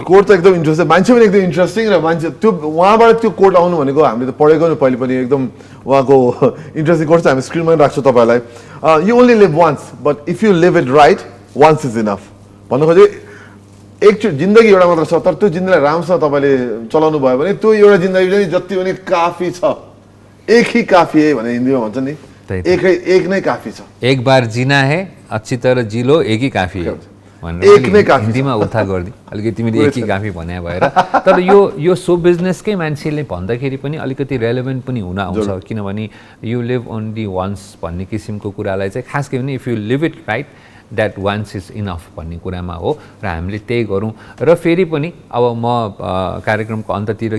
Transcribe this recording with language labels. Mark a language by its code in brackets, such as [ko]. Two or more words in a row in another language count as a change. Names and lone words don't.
[ne] कोट त एकदम इन्ट्रेस्टिङ मान्छे पनि एकदम इन्ट्रेस्टिङ र मान्छे त्यो उहाँबाट त्यो कोट आउनु भनेको हामीले त पढेको नि पहिले पनि एकदम उहाँको इन्ट्रेस्टिङ कोट चाहिँ हामी स्क्रिनमा पनि राख्छौँ तपाईँलाई [en] you only live once but if you live it right once is enough [ne] भन्नु खोजे एकचोटि जिन्दगी एउटा मात्र छ तर त्यो जिन्दगीलाई राम्रोसँग तपाईँले चलाउनु भयो भने त्यो एउटा जिन्दगी चाहिँ जति पनि काफी छ [hi] एक ही काफी है [ne] भने हिन्दीमा भन्छ नि एक नै काफी छ [hi] एक बार जीना है अच्छी तरह जिलो एक ही काफी है [ne] एक नै काफी हिन्दीमा उल्था गरिदिए अलिकति तिमीले [hi] एक ही काफी [ne] भने भएर तर यो सो बिजनेसकै मान्छेले भन्दाखेरि पनि अलिकति रेलेभेन्ट पनि हुन आउँछ किनभने [en] you live only once [ne] भन्ने किसिमको कुरालाई चाहिँ खास गरी [en] if you live it right that once is enough [ne] भन्ने कुरामा हो र हामीले त्यही गरौँ र फेरि पनि अब म कार्यक्रमको अन्ततिर